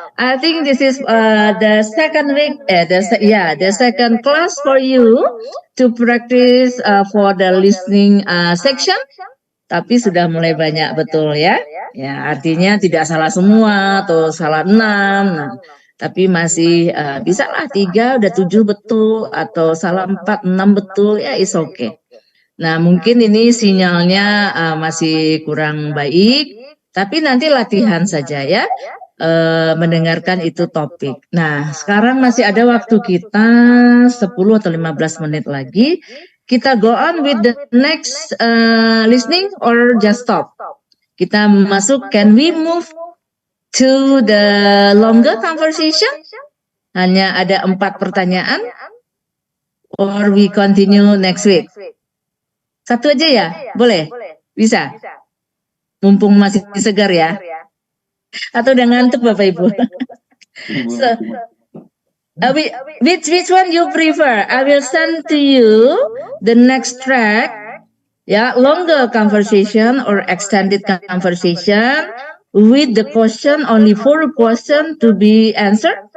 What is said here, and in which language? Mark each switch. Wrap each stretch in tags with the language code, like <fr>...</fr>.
<en>I think this is the second week, the second class for you to practice for the listening section.</en> <id>Tapi sudah mulai banyak betul ya. Ya, artinya tidak salah semua atau salah 6. Nah, tapi masih bisa lah 3 udah 7 betul atau salah 4, 6 betul ya,</id> <en>is okay.</en> <id>Nah, mungkin ini sinyalnya masih kurang baik. Tapi nanti latihan saja ya, mendengarkan itu topik. Nah, sekarang masih ada waktu kita 10 atau 15 menit lagi. Kita</id> <en>go on with the next listening or just stop?</en> <id>Kita masuk,</id> <en>can we move to the longer conversation?</en> <id>Hanya ada 4 pertanyaan.</id> <en>Or we continue next week?</en> <id>Satu aja ya? Boleh? Bisa? Mumpung masih segar ya, atau udah ngantuk Bapak Ibu.</id> <en>So, which one you prefer? I will send to you the next track, longer conversation or extended conversation with the question, only 4 question to be answered.</en>